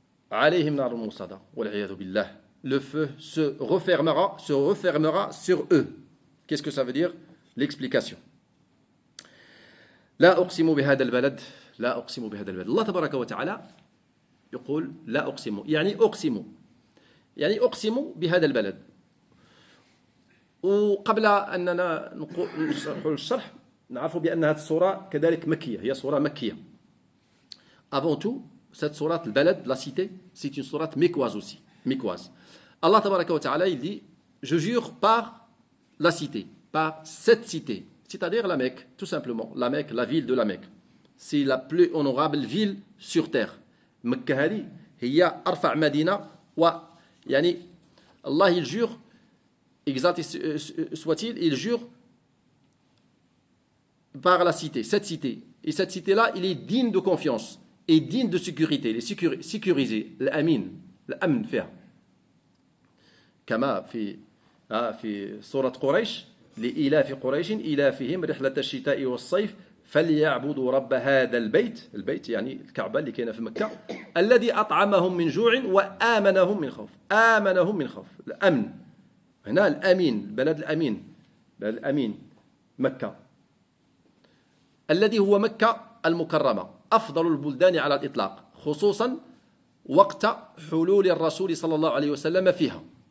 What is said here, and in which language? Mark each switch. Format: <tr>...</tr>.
<ar>Alayhim narun musada wal iyadu billah.</ar> <fr>Le feu se refermera sur eux. Qu'est-ce que ça veut dire? L'explication.</fr> <ar>لا أقسم بهذا البلد لا أقسم بهذا البلد. الله تبارك وتعالى يقول لا أقسم يعني أقسم بهذا البلد. وقبل أننا نشرح الشرح نعرف بأن هذه السورة كذلك مكية هي سورة مكية.</ar> <fr>Avant tout, cette sourate البلد, la cité, c'est une sourate mécoise aussi. Mécoise. Allah tabaraka wa ta'ala, il dit, je jure par la cité, par cette cité, c'est-à-dire la Mecque, tout simplement. La Mecque, la ville de la Mecque. C'est la plus honorable ville sur terre. Mecque</fr> <ar>هذه هي أرفع مدينة يعني</ar> <fr>Allah il jure, exalté soit-il, il jure par la cité, cette cité. Et cette cité-là, il est digne de confiance et digne de sécurité. Il est sécurisé.</fr> <ar>L'amin, l'amn fiha. كما في سورة قريش لإلاف قريش إلافهم رحلة الشتاء والصيف فليعبدوا رب هذا البيت يعني الكعبة اللي كاينة في مكة الذي أطعمهم من جوع وآمنهم من خوف الأمن هنا الأمين بلد الأمين مكة الذي هو مكة المكرمة أفضل البلدان على الإطلاق خصوصا وقت حلول الرسول صلى الله عليه وسلم فيها</ar>